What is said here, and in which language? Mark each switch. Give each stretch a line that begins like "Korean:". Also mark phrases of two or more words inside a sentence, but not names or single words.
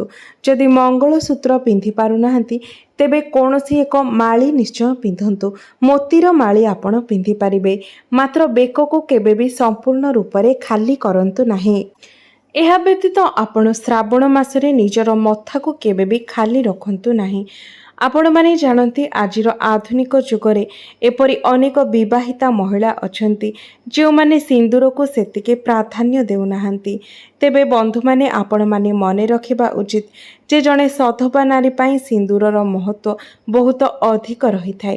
Odia: ଯଦି ମଙ୍ଗଳସୂତ୍ର ପିନ୍ଧି ପାରୁ ନାହାନ୍ତି ତେବେ କୌଣସି ଏକ ମାଳି ନିଶ୍ଚୟ ପିନ୍ଧନ୍ତୁ। ମୋତିର ମାଳି ଆପଣ ପିନ୍ଧି ପାରିବେ, ମାତ୍ର ବେକ କୁ କେବେ ବି ସମ୍ପୂର୍ଣ୍ଣ ରୂପରେ ଖାଲି କରନ୍ତୁ ନାହିଁ। ଏହା ବ୍ୟତୀତ ଆପଣ ଶ୍ରାବଣ ମାସରେ ନିଜର ମଥା କୁ କେବେ ବି ଖାଲି ରଖନ୍ତୁ ନାହିଁ। ଆପଣମାନେ ଜାଣନ୍ତି ଆଜିର ଆଧୁନିକ ଯୁଗରେ ଏପରି ଅନେକ ବିବାହିତା ମହିଳା ଅଛନ୍ତି ଯେଉଁମାନେ ସିନ୍ଦୁରକୁ ସେତିକି ପ୍ରାଧାନ୍ୟ ଦେଉନାହାନ୍ତି। ତେବେ ବନ୍ଧୁମାନେ ଆପଣମାନେ ମନେ ରଖିବା ଉଚିତ ଯେ ଜଣେ ସଧବା ନାରୀ ପାଇଁ ସିନ୍ଦୁରର ମହତ୍ତ୍ୱ ବହୁତ ଅଧିକ ରହିଥାଏ।